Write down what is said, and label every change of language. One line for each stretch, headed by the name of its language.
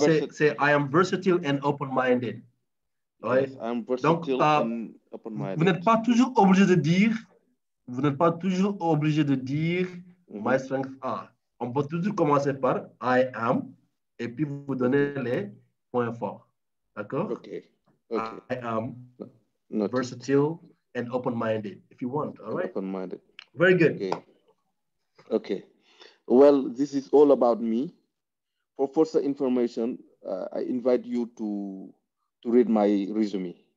English: Say I am versatile and open-minded. Yes, I'm versatile and open-minded.
French: Vous n'êtes pas toujours obligé de dire. Vous n'êtes pas toujours obligé de dire
English: my strengths are.
French: On peut toujours commencer par
English: I am
French: et puis vous donnez les points forts. D'accord?
English: Okay. I am versatile and open-minded if you want. All right? Open-minded. Very good. Okay. Well, this is all about me. For further information, I invite you to read my resume.